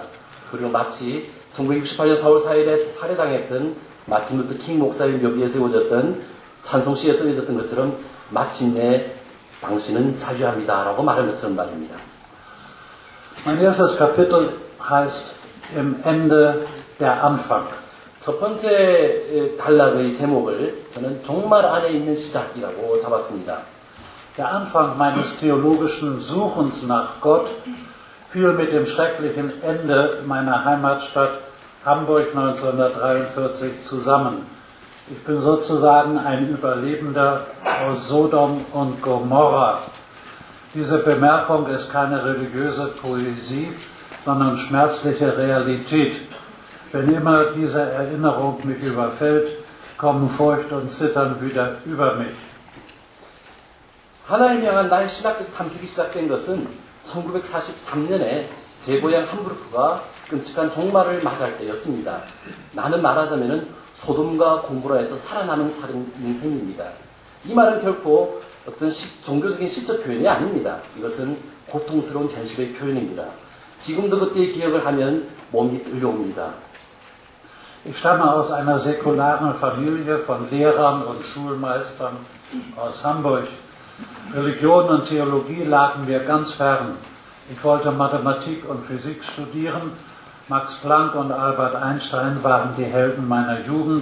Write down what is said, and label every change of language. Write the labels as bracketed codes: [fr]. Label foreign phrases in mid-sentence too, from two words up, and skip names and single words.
[ko] 그리고 마치 1968년 4월 4일에 살해당했던 마틴 루터 킹 목사의 묘비에 세워졌던 찬송시에 쓰여졌던 것처럼 마침내 당신은 자유합니다 라고 말한 것처럼 말입니다. [de] Mein erstes Kapitel heißt Im Ende der Anfang. [ko] 첫 번째 단락의 제목을 저는 종말 안에 있는 시작이라고 잡았습니다. [de] Der Anfang meines theologischen Suchens nach Gott fiel mit dem schrecklichen Ende meiner Heimatstadt Hamburg 1943 zusammen. Ich bin sozusagen ein Überlebender aus Sodom und Gomorra. Diese Bemerkung ist keine religiöse Poesie, sondern schmerzliche Realität. Wenn immer diese Erinnerung mich überfällt, kommen Furcht und Zittern wieder über mich. [ko] 하나님을 향한 나의 신학적 탐색이 시작된 것은 1943년에 제 고향 함부르크가 끔찍한 종말을 맞이할 때였습니다. 나는 말하자면 소돔과 고모라에서 살아남은 인생입니다. 이 말은 결코 어떤 종교적인 시적 표현이 아닙니다. 이것은 고통스러운 현실의 표현입니다. 지금도 그때의 기억을 하면 몸이 떨려옵니다. [de] Ich stamme aus einer säkularen Familie von Lehrern und Schulmeistern aus Hamburg. Religion und Theologie lagen mir ganz fern. Ich wollte Mathematik und Physik studieren. Max Planck und Albert Einstein waren die Helden meiner Jugend.